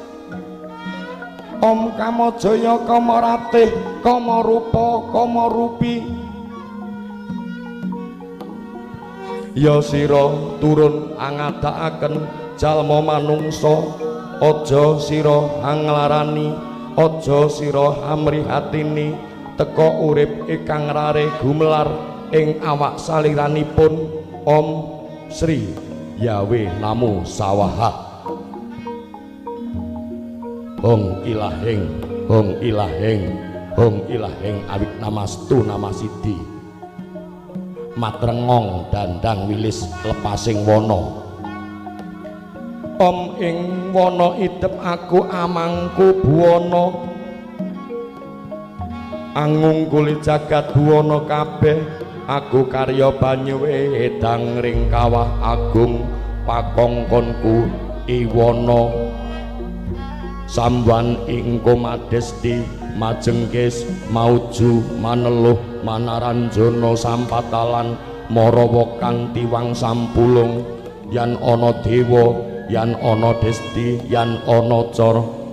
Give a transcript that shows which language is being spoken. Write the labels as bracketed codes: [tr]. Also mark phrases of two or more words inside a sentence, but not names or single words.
[jv] Om Kamajaya Kamaratih Kamarupa Kamarupi ya sira turun angadakaken jalma manungsa aja sira anglarani aja sira amrihatini teka urip ingkang rare gumelar ing awak saliranipun Om Sri Yawe Namo Sawaha Hong ilaheng Hong ilaheng Hong ilaheng awik namastu namasidi matrengong dandang wilis lepasing wana Om ing wana idep aku amangku buwana angungkuli jagat buwana kabeh aku karya banyu wedang ring kawah agung pakongkonku iwana samwan ing komadesti majengkis mauju maneluh manaranjana sampatalan marawa kang tiwang sampulung yan ana dewa yan ana desti yan ana cara